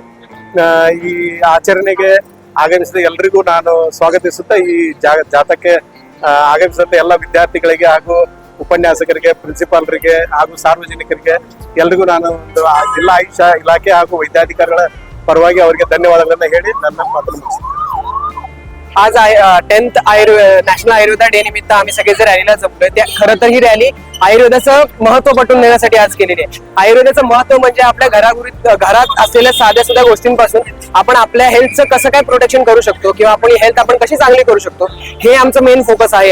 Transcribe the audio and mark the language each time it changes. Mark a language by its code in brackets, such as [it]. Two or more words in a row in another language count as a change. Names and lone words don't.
[kn] ಈ ಆಚರಣೆಗೆ ಆಗಮಿಸಿದ ಎಲ್ರಿಗೂ ನಾನು ಸ್ವಾಗತಿಸುತ್ತಾ, ಈ ಜಾಥಾಕ್ಕೆ ಆಗಮಿಸಿದ ಎಲ್ಲ ವಿದ್ಯಾರ್ಥಿಗಳಿಗೆ ಹಾಗೂ ಉಪನ್ಯಾಸಕರಿಗೆ, ಪ್ರಿನ್ಸಿಪಾಲ್ರಿಗೆ ಹಾಗೂ ಸಾರ್ವಜನಿಕರಿಗೆ ಎಲ್ರಿಗೂ ನಾನು ಜಿಲ್ಲಾ ಆಯುಷ್ ಇಲಾಖೆ ಹಾಗೂ ವೈದ್ಯಾಧಿಕಾರಿಗಳ परवागी ಅವರಿಗೆ ಧನ್ಯವಾದಗಳನ್ನು ಹೇಳಿ ನನ್ನ ಮಾತನ್ನು ಮುಗಿಸ್ತೇನೆ. [mr] आज 10th नॅशनल आयुर्वेदा डे निमित्त आम्ही सगळे जे रॅलीला जमलोय, खरं तर ही रॅली आयुर्वेदाचं महत्व पटवून देण्यासाठी आज केलेली आहे. आयुर्वेदाचं महत्व म्हणजे आपल्या घरात असलेल्या साध्या सुद्धा गोष्टींपासून आपण आपल्या हेल्थचं कसं काय प्रोटेक्शन करू शकतो किंवा आपण हेल्थ आपण कशी चांगली करू शकतो, हे आमचं [en] main focus [mr] आहे.